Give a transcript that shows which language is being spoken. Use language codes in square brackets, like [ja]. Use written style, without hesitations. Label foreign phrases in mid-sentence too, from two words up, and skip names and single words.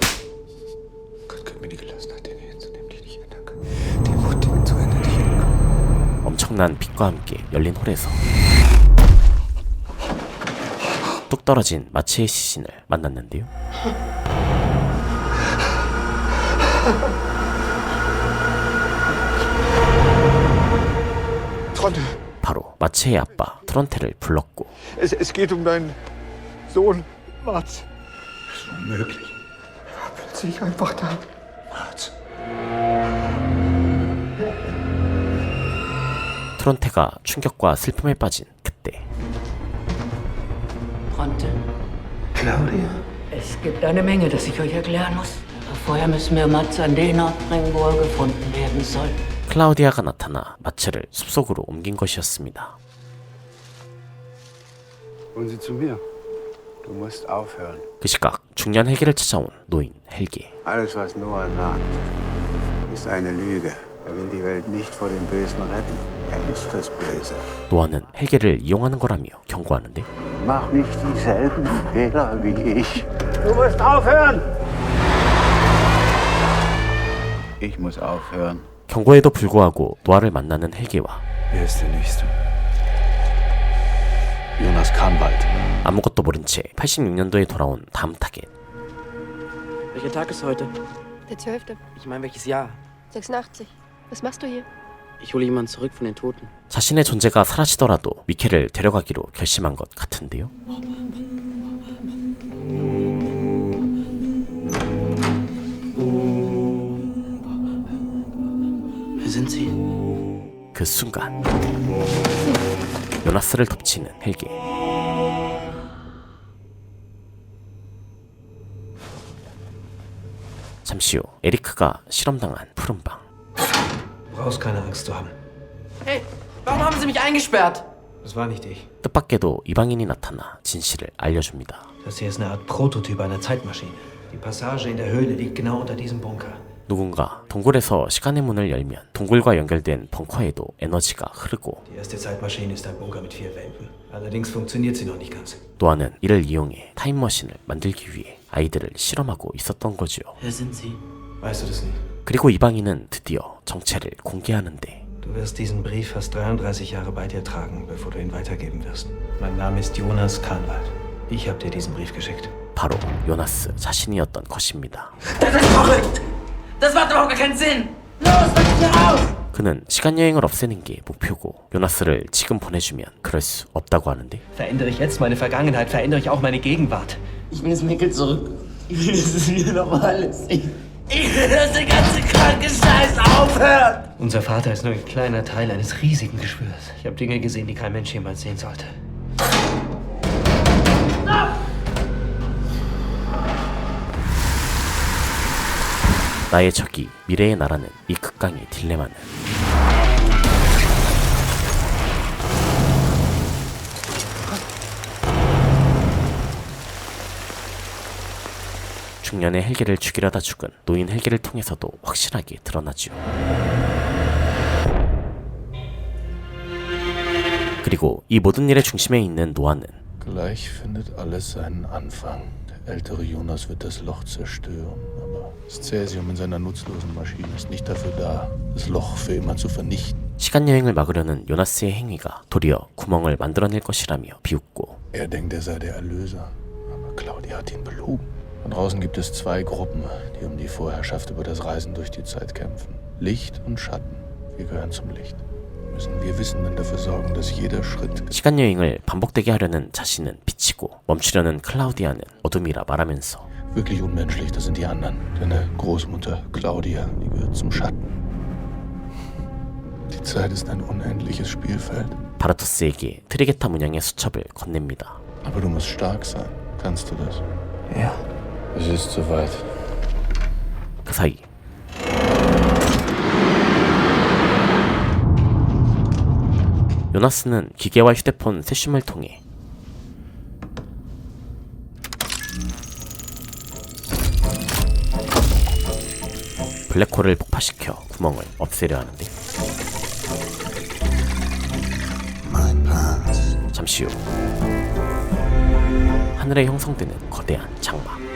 [ko] 엄청난 빛과 함께 열린 홀에서 뚝 떨어진 마치의 시신을 만났는데요. 바로 마치의 아빠 트론테를 불렀고 [de] Es geht um deinen Sohn, Mats. Unmöglich. Plötzlich einfach da. Mats. [ko] 트론테가 충격과 슬픔에 빠진 그때 [de] Bronte, Claudia. es gibt eine Menge, das ich euch erklären muss. Aber vorher müssen wir Mats an den Ort bringen, wo er gefunden werden soll. [ko] 클라우디아가 나타나 마츠를 숲속으로 옮긴 것이었습니다. [de] Kommen Sie zu mir. Du musst aufhören. [ko] 그 시각 중년 헬기를 찾아온 노인 헬기. [de] Alles, was Noah sagt, ist eine Lüge. Er will die Welt nicht vor dem Bösen retten. Er ist das Böse. [ko] 노아는 헬기를 이용하는 거라며 경고하는데 [de] Mach nicht dieselben Fehler wie ich. Du musst aufhören! Ich muss aufhören. [ko] 경고에도 불구하고 노아를 만나는 헬기와 [de] Wer ist der Nächste? Jonas Kahnwald. [ko] 아무것도 모른 채 86년도에 돌아온 다음 타겟. [de] Welcher Tag ist heute? Der 12. Ich meine, welches Jahr? 86. Was machst du hier? Ich hole jemanden zurück von den Toten. [ko] 자신의 존재가 사라지더라도 미켈을 데려가기로 결심한 것 같은데요. [de] Wer sind Sie? [ko] 그 순간 요나스를 덮치는 헬기. 잠시 후 에리크가 실험당한 푸른방. [de] Du brauchst keine Angst zu haben. Hey, warum haben Sie mich eingesperrt? Das war nicht ich. [ko] 뜻밖에도 이방인이 나타나 진실을 알려줍니다. [de] Das hier ist eine Art Prototyp einer Zeitmaschine. Die Passage in der Höhle liegt genau unter diesem Bunker. [ko] 누군가 동굴에서 시간의 문을 열면 동굴과 연결된 벙커에도 에너지가 흐르고 [de] Die erste Zeitmaschine ist ein Bunker mit 4 Wänden. Allerdings funktioniert sie noch nicht ganz. [ko] 노아는 이를 이용해 타임머신을 만들기 위해 아이들을 실험하고 있었던 거죠. [de] Wer sind Sie? Weißt du das nicht? [ko] 그리고 이방인은 드디어 정체를 공개하는데 [de] Du wirst diesen Brief fast 33 Jahre bei dir tragen, bevor du ihn weitergeben wirst. Mein Name ist Jonas Kahnwald. Ich habe dir diesen Brief geschickt. [ko] 바로 요나스 자신이었던 것입니다. [de] Das ist verrückt! Das macht überhaupt gar keinen Sinn! Los, lass mich raus! [ko] 그는 시간여행을 없애는 게 목표고 요나스를 지금 보내주면 그럴 수 없다고 하는데 [de] Verändere ich jetzt meine Vergangenheit, verändere ich auch meine Gegenwart. Ich will das Mickel zurück. Ich will, dass es wieder normal ist. Ich will, dass der ganze kranke Scheiß aufhört! Unser Vater ist nur ein kleiner Teil eines riesigen Geschwürs. Ich habe Dinge gesehen, die kein Mensch jemals sehen sollte. [ko] 나의 적이 미래의 나라는 이 극강의 딜레마는 중년의 헬기를 죽이려다 죽은 노인 헬기를 통해서도 확실하게 드러나죠. 그리고 이 모든 일의 중심에 있는 노아는 [de] Gleich findet alles seinen Anfang. Der ältere Jonas wird das Loch zerstören, aber das Cäsium in seiner nutzlosen Maschine ist nicht dafür da, das Loch für immer zu vernichten. [ko] 시간여행을 막으려는 요나스의 행위가 도리어 구멍을 만들어낼 것이라며 비웃고 [de] Er denkt, er sei der Erlöser, aber Claudia hat ihn belogen. Da draußen gibt es 2 Gruppen, die um die Vorherrschaft über das Reisen durch die Zeit kämpfen. Licht und Schatten. Wir gehören zum Licht. müssen wir wissen und dafür sorgen, dass jeder Schritt [ko] 시간여행을 반복되게 하려는 자신은 빛이고 멈추려는 클라우디아는 어둠이라 말하면서 [de] wirklich unmenschlich, das sind die anderen. Deine Großmutter Claudia, die gehört zum Schatten. Die Zeit ist ein unendliches Spielfeld. [ko] 바르토스에게 트리게타 문양의 수첩을 건넵니다. [de] Aber du musst stark sein. Kannst du das? Ja. Es ist soweit. [ko] 그 사이 요나스는 기계와 휴대폰 세슘을 통해 블랙홀을 폭파시켜 구멍을 없애려 하는데 잠시 후 하늘에 형성되는 거대한 장막.